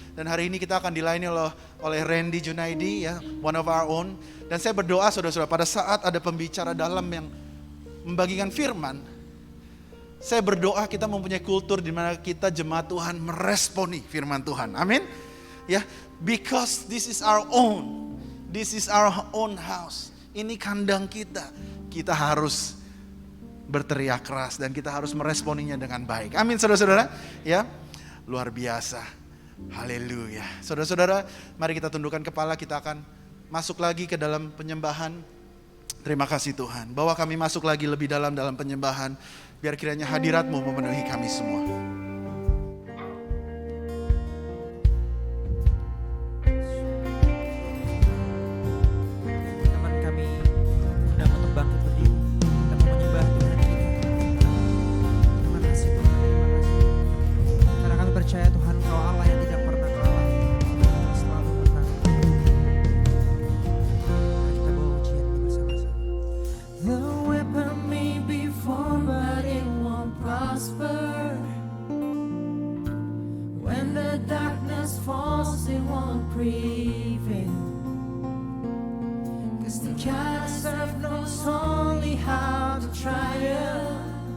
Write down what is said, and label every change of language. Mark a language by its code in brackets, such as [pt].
[id] Dan hari ini kita akan dilayani oleh Randy Junaidi, ya, [en] one of our own. [id] Dan saya berdoa saudara-saudara, pada saat ada pembicara dalam yang membagikan firman, saya berdoa kita mempunyai kultur di mana kita jemaat Tuhan meresponi firman Tuhan. Amin. [en] Ya, because this is our own. This is our own house. [id] Ini kandang kita. Kita harus berteriak keras dan kita harus meresponinya dengan baik. Amin saudara-saudara. Ya, luar biasa. Haleluya. Saudara-saudara, mari kita tundukkan kepala, kita akan masuk lagi ke dalam penyembahan. Terima kasih Tuhan, bahwa kami masuk lagi lebih dalam penyembahan. Biar kiranya hadirat-Mu memenuhi kami semua. Teman kami sudah untuk bangkit berdiri. Kita mau menyembah Tuhan kita. Terima kasih Tuhan, terima kasih. Karena kami percaya Tuhan, Engkau Allah yang tidak pernah kalah, yang selalu menang. Mari kita bawa ujian ini bersama-sama. [en] The weapon may be formed, but it won't prosper. When the darkness falls, it won't prevail. 'Cause the God I serve knows only how to triumph.